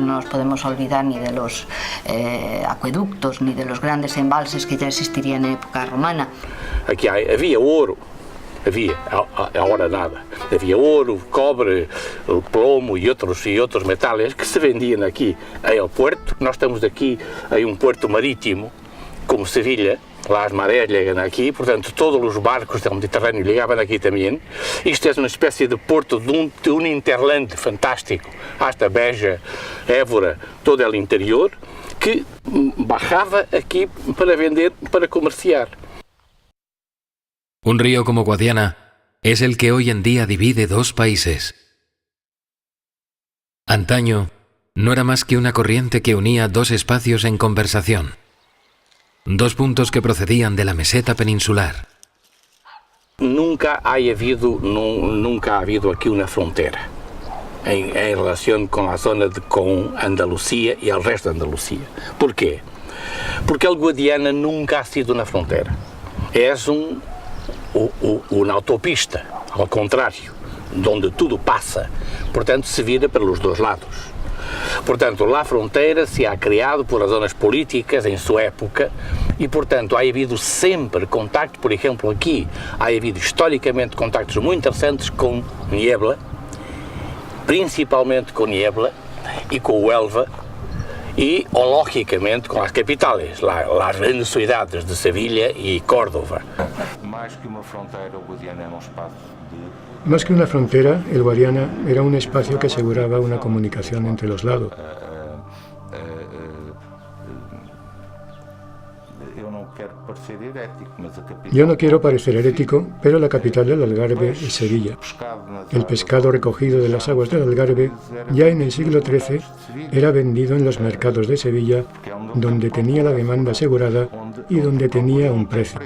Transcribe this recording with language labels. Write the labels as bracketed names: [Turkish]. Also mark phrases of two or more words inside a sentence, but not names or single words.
[Spanish] No nos podemos olvidar ni de los acueductos ni de los grandes embalses que ya existirían en época romana. Aquí había oro, ahora nada. Había oro, cobre, el plomo y otros metales que se vendían aquí al puerto. [Portuguese] Nós estamos aqui em um puerto marítimo, como Sevilha. Lá as marés chegam aqui, portanto todos os barcos do Mediterrâneo ligavam aqui também. Isto é uma espécie de porto de um interland fantástico, hasta Beja, Évora, todo o interior, que bajava aqui para vender, para comerciar. [Spanish] Un río como Guadiana es el que hoy en día divide dos países. Antaño no era más que una corriente que unía dos espacios en conversación. Dos puntos que procedían de la meseta peninsular. Nunca ha habido aquí una frontera en relación con la zona con Andalucía y el resto de Andalucía. ¿Por qué? Porque el Guadiana nunca ha sido una frontera. Es una autopista, al contrario, donde [Portuguese] tudo passa. Portanto, se vira pelos dois lados. Portanto, a fronteira se ha criado por razões políticas em sua época e, portanto, ha havido sempre contacto. Por exemplo, aqui ha havido historicamente contactos muito interessantes com Niebla, principalmente com Niebla e com Huelva e, logicamente, com as capitais, as grandes cidades de Sevilha e Córdoba. Mais que uma fronteira, o Guadiana era espaço de... [Spanish] Más que una frontera, el Guadiana era un espacio que aseguraba una comunicación entre los lados. [Portuguese] Eu não quero [Spanish] Yo no quiero parecer herético, pero la capital del Algarve es Sevilla. El pescado recogido de las aguas del Algarve ya en el siglo XIII era vendido en los mercados de Sevilla, donde tenía la demanda asegurada y donde tenía un precio.